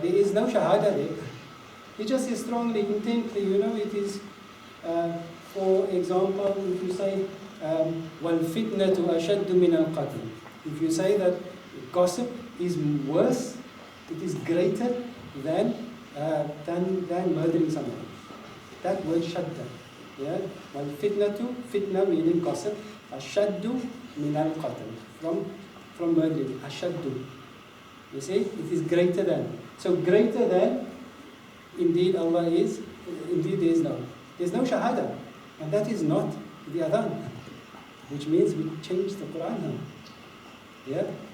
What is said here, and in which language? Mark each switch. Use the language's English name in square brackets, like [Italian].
[English] There is no shahada there. He just says strongly, intently, it is, for example, if you say, [Arabic] وَالْفِتْنَةُ أَشَدُّ مِنَ الْقَتْلِ. [English] If you say that gossip is worse, it is greater than murdering someone. That word shadda. Yeah? [Arabic] وَالْفِتْنَةُ, [English] fitna meaning gossip, [Arabic] أَشَدُّ مِنَ الْقَتْلِ. [English] From murdering, [Arabic] أَشَدُّ. [English] You see, it is greater than. So greater than, indeed Allah is, indeed there's no shahada. And that is not the adhan. Which means we change the Quran now. Yeah?